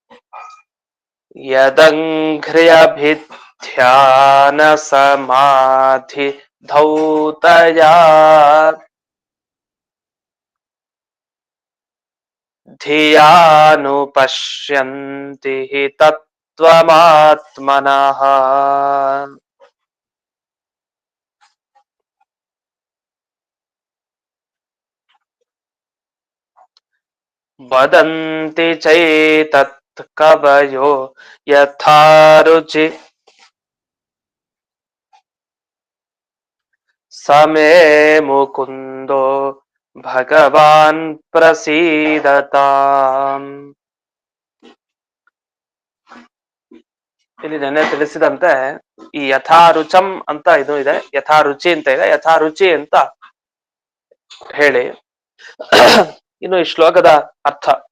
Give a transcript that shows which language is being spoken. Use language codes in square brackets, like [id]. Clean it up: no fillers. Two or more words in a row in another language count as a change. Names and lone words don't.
[sa] ಯದಂಘ್ರ್ಯಭಿಧ್ಯಾನ ಸಮಾಧಿ ಧೌತಯಾ ಧಿಯಾನುಪಶ್ಯಂತಿ ತತ್ವಮಾತ್ಮನಃ. ವದಂತಿ ಚೈತತ್ ಕವಯೋ ಯಥಾ ರುಚಿ ಸಮೇ ಮುಕುಂದೋ ಭಗವಾನ್ ಪ್ರಸೀದತಾಂ. [kn] ಇಲ್ಲಿ ನೆನ್ನೆ ತಿಳಿಸಿದಂತೆ ಈ ಯಥಾರುಚಂ ಅಂತ ಇದು ಇದೆ, ಯಥಾರುಚಿ ಅಂತ ಇದೆ, ಯಥಾರುಚಿ ಅಂತ ಹೇಳಿ ಇನ್ನು ಈ ಶ್ಲೋಕದ ಅರ್ಥ.